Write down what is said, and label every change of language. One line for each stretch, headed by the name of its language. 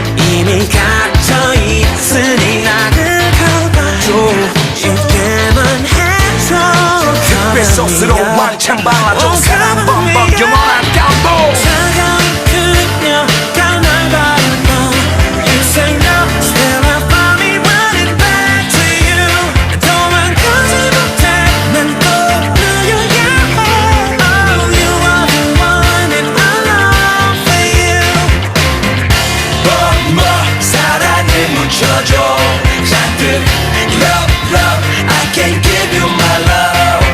Korean: 이미 갇혀있으니 나를 가봐줘. 쉽게만 해줘. 뱃속으로 왕창 발라줘. 사랑 범벅 영원한 감동. 차가운 그녀가 날 바라봐.
English: You say no, still I find me running back to you.
Korean: 도망가지 못해 난 떠올려.
English: Oh, you are the one and I long for you.
Korean: 뭐 사랑을 묻혀줘. 잔뜩
English: love love I can't give you my love.